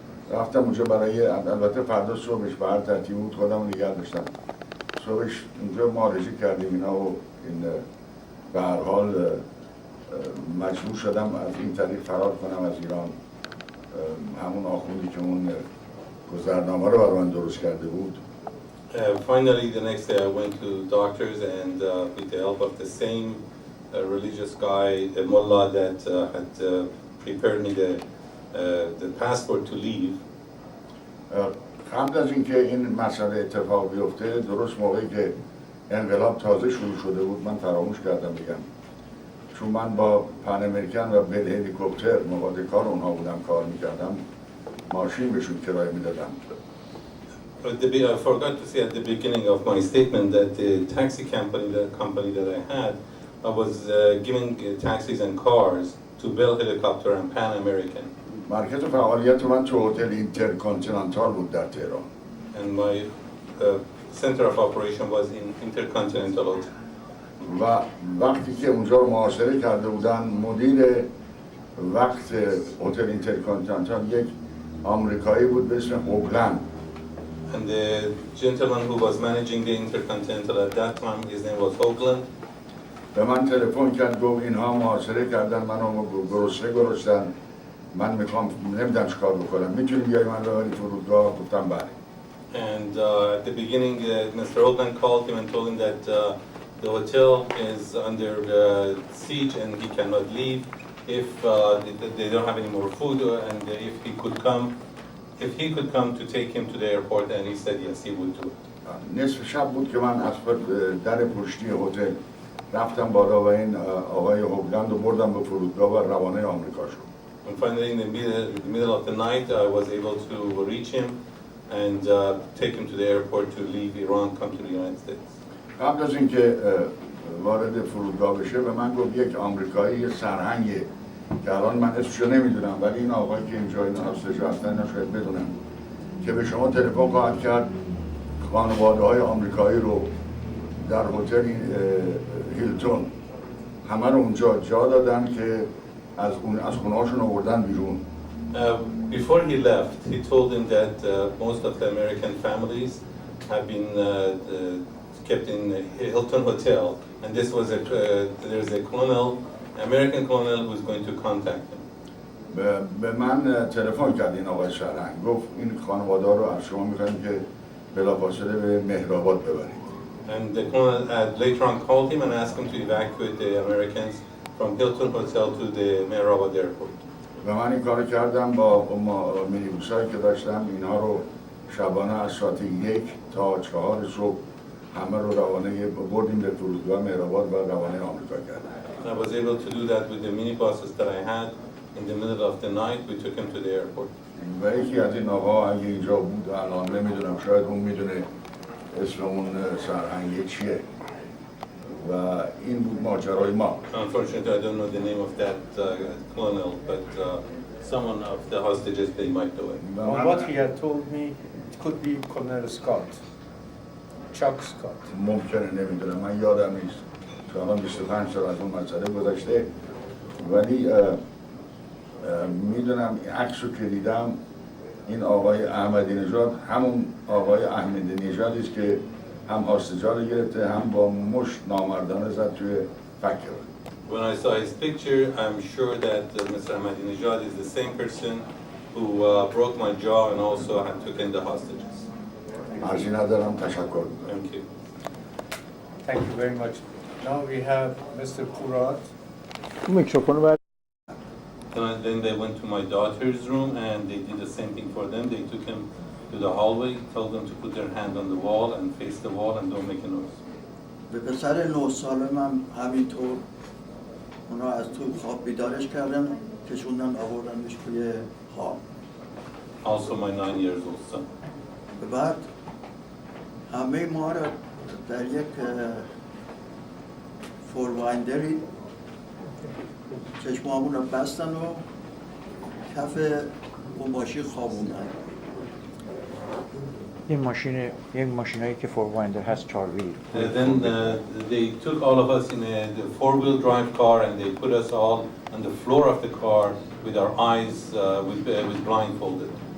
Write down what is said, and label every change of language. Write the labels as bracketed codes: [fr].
[fa] رفتم اونجا برای البته فردا صبحش به هر ترتیب بود خودم نگه داشتم. صبحش اونجا معالجه کردیم اینا و این به هر حال مجبور شدم از این طریق فرار کنم از ایران. همون آخوندی که اون گذرنامه رو برای من درست کرده بود. [en] Finally, the next day I went to doctors and with the help of the same religious guy, a mullah that had prepared me the passport to leave. [fa] قبل از اینکه این مسئله اتفاق بیفته، درست موقعی که انقلاب تازه شروع شده بود، من فراموش کردم بگم، چون من با پن امریکن و به هلیکوپتر مقاده کار اونها بودم کار میکردم، ماشین بهشون کرایه میدادم. [en] I forgot to say at the beginning of my statement that the taxi company that I had, I was giving taxis and cars to Bell Helicopter and Pan American. [fa] مرکز فعالیت من تو هتل اینترکانتیننتال بود در تهران. [en] And my center of operation was in Intercontinental Hotel. [fa] و وقتی که اونجا رو محاصره کرده بودن، مدیر وقت هتل اینترکانتیننتال یک آمریکایی بود به اسم هوگلند. [en] And the gentleman who was managing the Intercontinental at that time, his name was Hoagland. [fa] به من تلفن کرد گفت اینها محاصره کردن منو گرسنه گرسنن، من میخوام نمیدونم چیکار بکنم، میتونی بیای من رو ببری فرودگاه؟ گفتم بله. [en] And at the beginning, Mr. Hoagland called him and told him that the hotel is under siege and he cannot leave if they don't have any more food, and if he could come to take him to the airport, and he said yes, he would do it. [fa] نصف شب بود که من از در پشتی هتل رفتم بالا و این آقای هوگلند رو بردم به فرودگاه و روانه آمریکا شد. [en] And finally, in the middle of the night, I was able to reach him and take him to the airport to leave Iran, come to the United States. [fa] قبل از اینکه وارد فرودگاه بشه به من گفت یک آمریکایی سرهنگه که الان من اسمشو نمیدونم، ولی این آقایی که اینجا این هستش اصلا اینا شاید بدونم، که به شما تلفن خواهد کرد خانواده های آمریکایی رو در هتل هیلتون همه رو اونجا جا دادن که از خونه‌هاشون آوردن بیرون. [en] Before he left, he told him that most of the American families have been kept in the Hilton Hotel, and this was there's a colonel, American colonel, who's going to contact him. [fa] به من تلفن کرد این آقای سرهنگ، گفت این خانواده رو از شما می‌خوایم که بلافاصله به مهرآباد ببرید. [en] And the colonel later on called him and asked him to evacuate the Americans from Hilton Hotel to the Mehrabad airport. [fa] و من این کارو کردم با مینیبوسایی که داشتم، اینها رو شبانه از ساعت 1 تا 4 صبح همه رو روانه بردیم به فرودگاه مهرآباد و روانه آمریکا کردیم. [en] I was able to do that with the minibuses that I had. In the middle of the night, we took him to the airport. [fa] و یکی از این آقا اگه اینجا بود الان نمیدونم، شاید اون میدونه اسم اون سرهنگ چیه و این بود ماجرای ما. [en] Unfortunately, I don't know the name of that colonel, but someone of the hostages, they might know it. On what he had told me, it could be Colonel Scott, Chuck Scott. [fa] ممکنه، نمیدونم، من یادم نیست، چون الان 25 سال از اون مسئله گذشته، ولی میدونم این عکس رو که دیدم این آقای احمدی نژاد همون آقای احمدی نژادی است که هم هاستجا رو گرفته هم با مشت نامردانه زد توی فکر. [en] When I saw his picture, I'm sure that Mr. Ahmadinejad is the same person who broke my jaw and also had taken the hostages. [fa] عرضی ندارم، تشکر می‌کنم. [en] Thank you. Thank you very much. Now we have Mr. Purat. [fa] میکروفون رو [en] And then they went to my daughter's room and they did the same thing for them. They took him to the hallway, told them to put their hand on the wall and face the wall and don't make a noise. [fa] به پسر 9 سالم هم همینطور اونا از تو خواب بیدارش کردن، کشوندن آوردنش توی خواب. [en] Also my 9 years old son. [fa] به بعد همه ما را در یک فورواینڈری چشمامون رو بستن و کف اون ماشین خوابوندن. یک ماشینایی که فوروایندر هست 4 ویل. [en] Then they took all of us in a four-wheel drive car and they put us all on the floor of the car with our eyes with blindfolded.